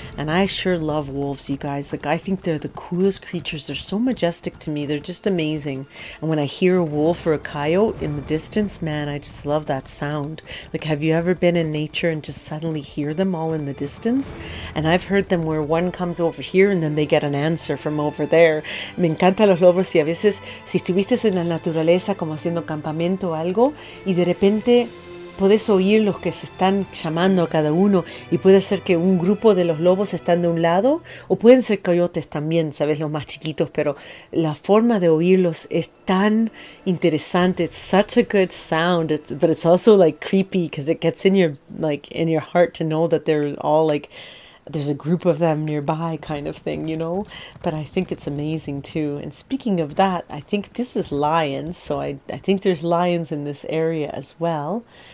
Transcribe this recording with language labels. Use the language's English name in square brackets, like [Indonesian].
[English] And I sure love wolves, you guys. Like, I think they're the coolest creatures. They're so majestic to me. They're just amazing. And when I hear a wolf or a coyote in the distance, man, I just love that sound. Like, have you ever been in nature and just suddenly hear them all in the distance? And I've heard them where one comes over here and then they get an answer from over there. [Spanish] Me encantan los lobos, y a veces, si estuviste en la naturaleza como haciendo campamento o algo, y de repente podés oír los que se están llamando a cada uno, y puede ser que un grupo de los lobos están de un lado, o pueden ser coyotes también, sabes, los más chiquitos, pero la forma de oírlos es tan interesante. [English] It's such a good sound, but it's also like creepy because it gets in your heart to know that they're all like, there's a group of them nearby kind of thing, you know. But I think it's amazing too. And speaking of that, I think this is lions, so I think there's lions in this area as well.